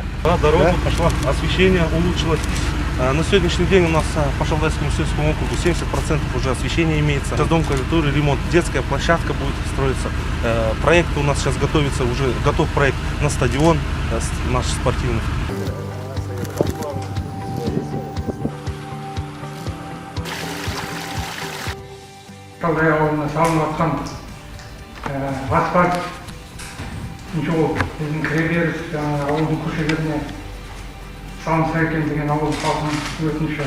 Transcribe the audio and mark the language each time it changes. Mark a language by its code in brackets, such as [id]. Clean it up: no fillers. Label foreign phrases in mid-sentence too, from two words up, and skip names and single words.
[ru] Дорога пошла, освещение улучшилось. На сегодняшний день у нас по Шалдайскому сельскому округу 70% уже освещения имеется. Сейчас дом культуры, ремонт, детская площадка будет строиться. Проект у нас сейчас готовится, уже готов проект на стадион наш спортивный. [kk] Шалдай ауылына салынып жатқан асфальт жол біздің кіреберіс ауылдың көшелеріне салынса екен деген ауыл халқының өтініші.